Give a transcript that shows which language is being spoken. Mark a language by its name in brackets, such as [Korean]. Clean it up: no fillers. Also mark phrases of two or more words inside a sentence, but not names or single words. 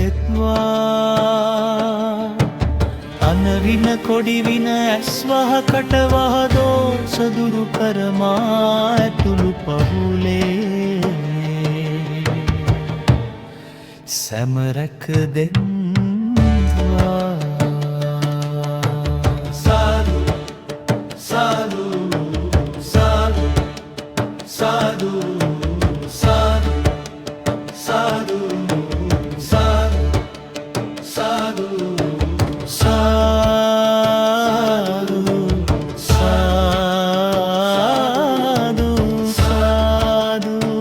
[Sinhala] දෙත්වා අනවින කොඩිවින ඇස්වහකට වහදෝස දුරු කරමා ඇතුළු පහුලේ සැමරැක දෙත්වා සාදු සාදු සාදු සාදු සාදු සාදු සාදු සාදු සාදු සාදු,